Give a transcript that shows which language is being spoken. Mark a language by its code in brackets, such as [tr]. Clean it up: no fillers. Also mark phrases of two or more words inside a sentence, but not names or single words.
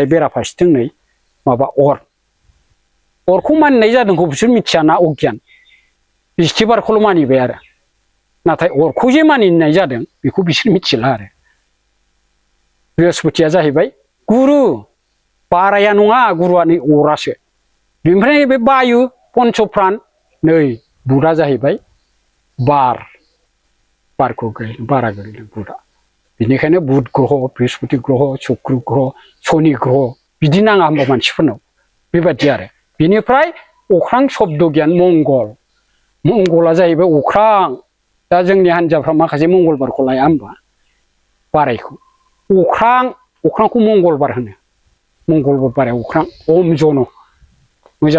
[brx] बेराफारसेथिं नै माबा अरखौ मानिनाय जादोंखौ बिसोर मिथियाना अगियान बिस्थिबारखौल' मानिबाय आरो नाथाय अरखौ जे मानिनाय जादों बेखौ बिसोर मिथिला आरो बृहस्पतिया जाहैबाय गुरु बाराया नङा गुरुआ नै अरासो बेनिफ्राय बे बायु पन्चप्रान नै बुधआ जाहैबाय बारखौ बारा गोलैदों बुधआ बेनिखायनो बुध ग्रह बृहस्पति ग्रह शुक्र ग्रह शनि ग्रह बिदि नाङा होमबा मानसिफोरनाव बेबादि आरो बेनिफ्राय अख्रां शब्द गियान मंगला जाहैबाय अख्रां दा जोंनि हान्जाफ्रा माखासे मंगलबारखौ लाया होमबा बारायखौ अख्रांखौ मंगलबार होनो मंगलबार बाराय अख्रां ओम जन मोजां